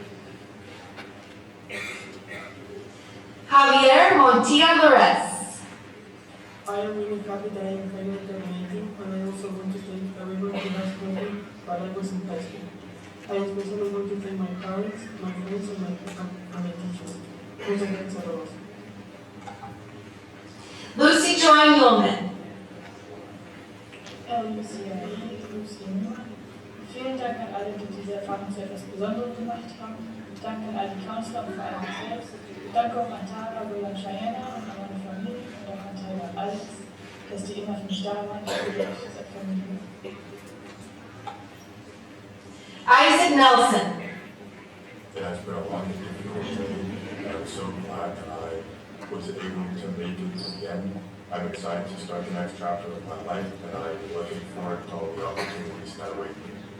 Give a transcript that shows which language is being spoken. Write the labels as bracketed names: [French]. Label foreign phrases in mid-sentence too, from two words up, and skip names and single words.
[English] Javier Montilla Lores. I am really happy that I am pregnant at 19, and I also want to thank everyone who has helped me while I was in high school. I especially want to thank my parents, my friends, and my teachers. [Spanish] Muchas gracias a todos. [German] Lucy Joy Muehlman. Lucy. Vielen Dank an alle, die diese Erfahrung zu etwas Besonderem gemacht haben. Danke an alle Counselor und vor allem mich selbst. Danke auch an Tara, Will und Cheyenne und an meine Familie und auch an Tyler und Alex, dass die immer für mich da waren. Ich liebe euch als Familie. [English] Isaac Nelson. It has been a long and difficult journey, and I'm so glad that I was able to make it to the end. I'm excited to start the next chapter of my life, and I'm looking forward to all the opportunities that await me.